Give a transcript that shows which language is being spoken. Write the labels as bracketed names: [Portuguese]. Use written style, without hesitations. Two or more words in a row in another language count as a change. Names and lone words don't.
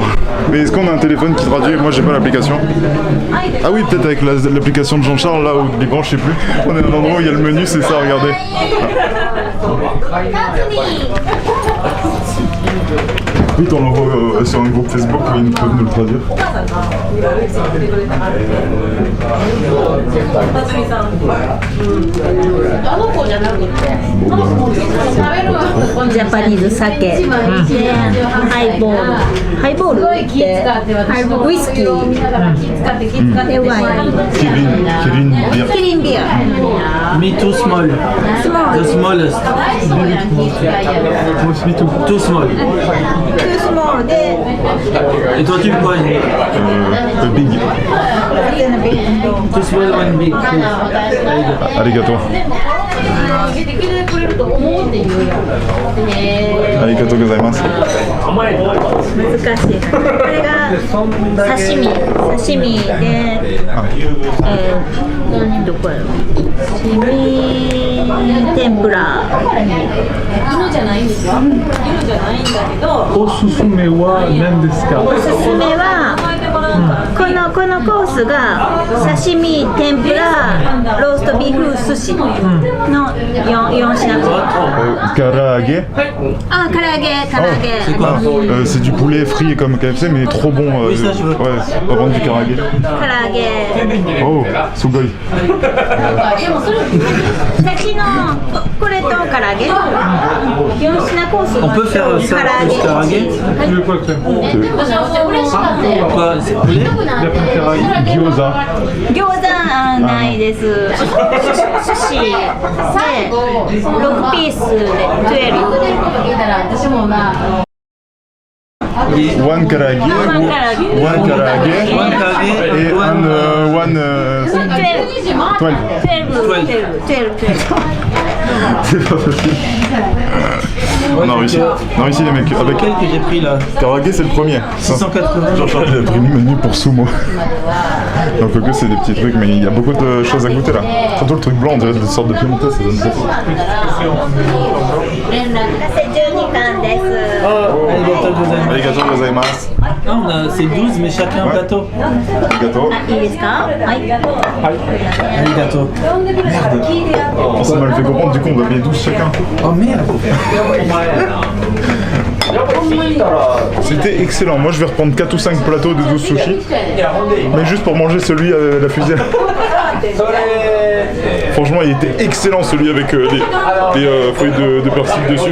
[French] Mais est-ce qu'on a un téléphone qui traduit? Moi j'ai pas l'application. Ah oui, peut-être avec l'application de Jean-Charles là ou l'écran, je sais plus. On est à un endroit où il y a le menu, c'est ça, regardez. Vite, on l'envoie sur un groupe Facebook où ils peuvent nous le traduire. [English] Japanese sake, highball, highball [Japanese] ってウイスキーでワイン、キリンビア、 [English] Me too small. The smallest. Too small. too small で [French] Et toi tu veux quoi? [English] Big. Too small, one big. [Japanese] Arigato. ありがとうございます. 難しい。これが刺身で、どこやろ。刺身天ぷら。犬じゃないんですよ。犬じゃないんだけど。おすすめは何ですか？おすすめはこのコースが刺身天ぷらローストビーフ寿司の4品。 Karaage. [French] Ah, karaage. C'est quoi? C'est du poulet frit comme KFC, mais trop bon. Oui, ça, je veux. Ouais, on va vendre du karaage. Karaage. [Japanese] Oh, sugoi. 先のこれと唐揚げ4品コース。 [French] On peut faire ça plus karaage? Quoi? C'est poulet? Gyoza. [Japanese] 餃子ないです。寿司で6ピースで12。 [English] One karaage. One karaage. [French] Et one. 12. C'est pas facile. On a réussi. On a réussi les mecs. Avec Lequel que j'ai pris là? karaage, c'est le premier. 680. Jean-Charles il a pris le menu pour sumo. Donc que c'est des petits trucs, mais il y a beaucoup de choses à goûter là. Surtout le truc blanc, on dirait des sortes de pimenté, ça donne ça. [Japanese] 12 貫です。ありがとうございます. [French] Non, c'est 12 mais chacun un plateau. [Japanese] Arigato. いいですか？はい。 Arigato. [French] On s'est mal fait comprendre, du coup on va payer 12 chacun. Oh merde. C'était excellent. Moi je vais reprendre 4 ou 5 plateaux de 12 sushis. Mais juste pour manger celui avec la fusée. Franchement il était excellent celui avec les feuilles de persil dessus.